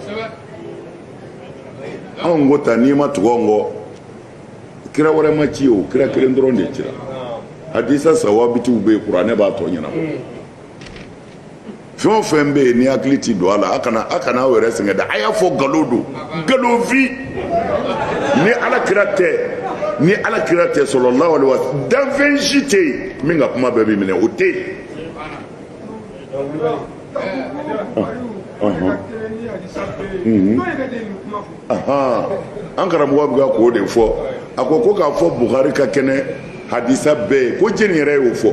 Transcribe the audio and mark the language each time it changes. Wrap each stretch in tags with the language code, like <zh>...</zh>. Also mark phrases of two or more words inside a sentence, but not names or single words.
<bm>anw ko ta n'i ma tugu anw kɔ kira wɛrɛ ma ci o kira kelen dɔrɔn de cira hadisa sawabitiw bɛ yen kuranɛ b'a tɔ ɲɛnabɔ fɛn o fɛn bɛ yen ni hakili ti don a la a kana aw yɛrɛ sɛgɛn dɛ a y'a fɔ nkalon don nkalonfin ni ala kira tɛ</bm> <ar>صلى الله عليه وسلم</ar> <bm>danfɛn si tɛ yen min ka kuma bɛɛ bɛ minɛ o tɛ yen an karamɔgɔ bɛ ka k'o de fɔ a ko k'a fɔ Buhari ka kɛnɛ hadisa bɛɛ ye ko jɛni yɛrɛ y'o fɔ</bm>